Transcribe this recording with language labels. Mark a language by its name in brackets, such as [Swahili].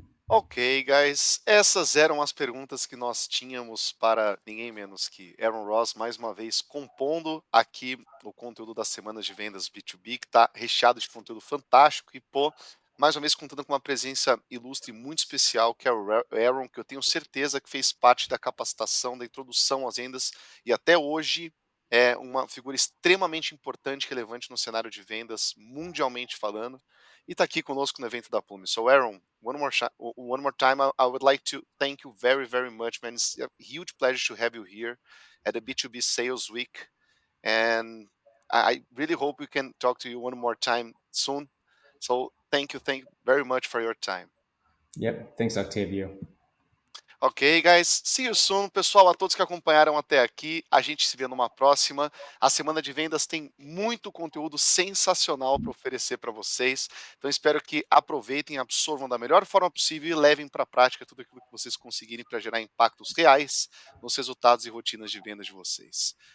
[English] Ok, guys, [Portuguese] essas eram as perguntas que nós tínhamos para ninguém menos que Aaron Ross, mais uma vez compondo aqui o conteúdo das semanas de vendas B2B, que está recheado de conteúdo fantástico e, pô, mais uma vez contando com uma presença ilustre muito especial, que é o Aaron, que eu tenho certeza que fez parte da capacitação, da introdução às vendas e até hoje é uma figura extremamente importante e relevante no cenário de vendas, mundialmente falando. E está aqui conosco no evento da Plume. [English] So, Aaron, one more time, I would like to thank you very, very much, man. It's a huge pleasure to have you here at the B2B Sales Week. And I really hope we can talk to you one more time soon. So, thank you very much for your time. Yep. Thanks, Octavio. Ok, guys. See you soon. [Portuguese] Pessoal, a todos que acompanharam até aqui, a gente se vê numa próxima. A semana de vendas tem muito conteúdo sensacional para oferecer para vocês. Então, espero que aproveitem, absorvam da melhor forma possível e levem para a prática tudo aquilo que vocês conseguirem para gerar impactos reais nos resultados e rotinas de vendas de vocês.